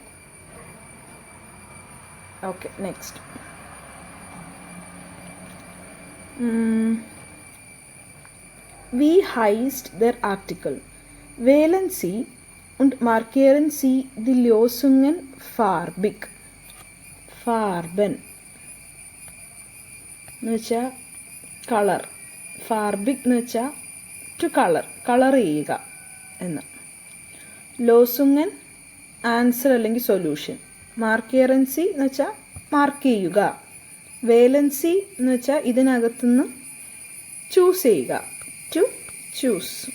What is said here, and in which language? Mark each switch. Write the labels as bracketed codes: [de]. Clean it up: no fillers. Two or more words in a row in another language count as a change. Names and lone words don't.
[en] Okay, next. [de] Wie heißt der Artikel? Wählen Sie und markieren Sie die Lösungen farbig. [ml] Farben എന്ന് വെച്ചാൽ കളർ. ഫാർബിക് എന്ന് വെച്ചാൽ [en] to color, [ml] കളർ ചെയ്യുക എന്ന്. ലോസുങ്ങൻ ആൻസർ അല്ലെങ്കിൽ സൊല്യൂഷൻ. [de] markieren Sie [ml] എന്ന് വെച്ചാൽ മാർക്ക് ചെയ്യുക. [de] wählen Sie [ml] എന്ന് വെച്ചാൽ ഇതിനകത്തുനിന്ന് ചൂസ് ചെയ്യുക, [en] to choose.